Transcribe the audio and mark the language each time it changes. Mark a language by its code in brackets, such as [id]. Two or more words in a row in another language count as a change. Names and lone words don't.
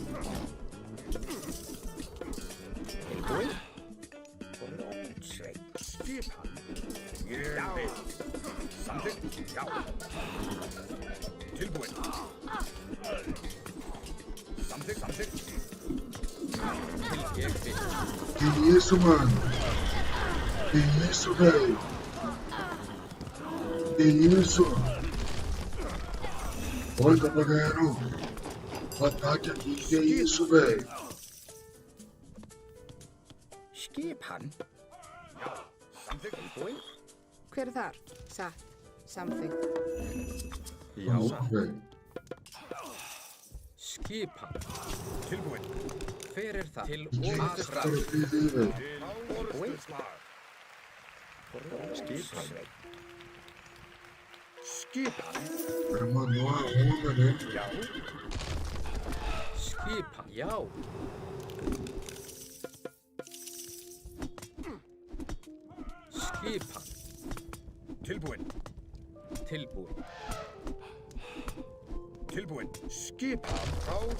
[is] Tilbúin. Blótsveit. Skipan. Ég vil. Samþykkt. Já. Tilbúin. Samþykkt. Ég vil. [pt] Que isso, mano? Que isso, velho? Que isso? Oi, papagaio. Ataque aqui, que isso, velho? [is] Skipan. Samþykkt. Tilbúin. Hver þar? Satt. Samþykkt. Já. [pt] Louco, velho. [is] Skipan. Tilbúin. Hver það? Til [pt] Que que esse cara [is] orustuslag. [pt] fez aí, velho? [is] Til orustuslag. Skipan. Skipan. [pt] O cara mandou uma onda, né? [is] Já. Skipan. Já. Skipan. Tilbúin. Tilbúin. Tilbúin. Skipan. Rás.